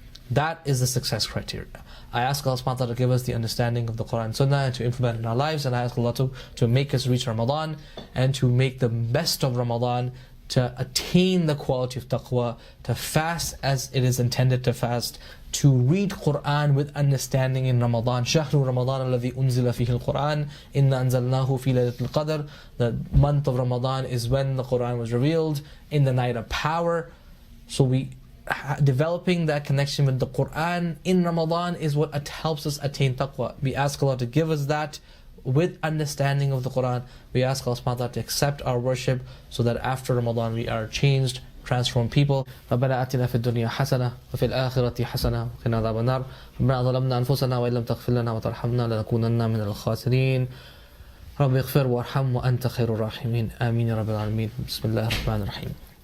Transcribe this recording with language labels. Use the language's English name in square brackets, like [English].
[English] That is the success criteria. I ask Allah subhanahu wa ta'ala to give us the understanding of the Quran and Sunnah and to implement it in our lives, and I ask Allah to make us reach Ramadan and to make the best of Ramadan, to attain the quality of taqwa, to fast as it is intended to fast, to read Quran with understanding in Ramadan. [Arabic] شهر رمضان الذي أنزل فيه القرآن إنا أنزلناه في ليلة القدر. [English] The month of Ramadan is when the Quran was revealed, in the night of power. So developing that connection with the Quran in Ramadan is what helps us attain taqwa. We ask Allah to give us that with understanding of the Quran. We ask Allah subhanahu wa ta'ala to accept our worship so that after Ramadan we are changed, transformed people. [Arabic] ربنا آتنا في الدنيا حسنة وفي الآخرة حسنة وقنا عذاب النار. ربنا ظلمنا أنفسنا وإن لم تغفر لنا وترحمنا لنكونن من الخاسرين. رب اغفر وارحم وأنت خير الراحمين. آمين يا رب العالمين. بسم الله الرحمن الرحيم.